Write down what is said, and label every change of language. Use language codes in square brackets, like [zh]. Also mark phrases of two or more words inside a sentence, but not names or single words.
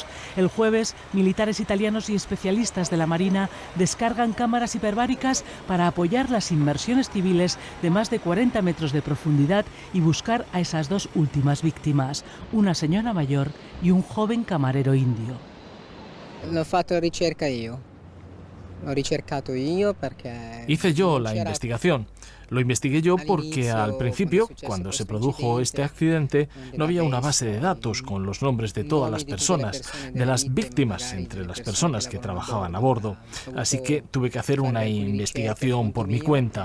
[es] El jueves, militares italianos y especialistas de la Marina descargan cámaras hiperbáricas para apoyar las inmersiones civiles de más de 40 metros de profundidad y buscar a esas 2 últimas víctimas, una señora mayor y un joven camarero indio. [it] L'ho fatto ricerca io. L'ho ricercato io perché... [es] Hice yo la investigación. Lo investigué yo porque al principio, cuando se produjo este accidente, no había una base de datos con los nombres de todas las personas, de las víctimas entre las personas que trabajaban a bordo. Así que tuve que hacer una investigación por mi cuenta.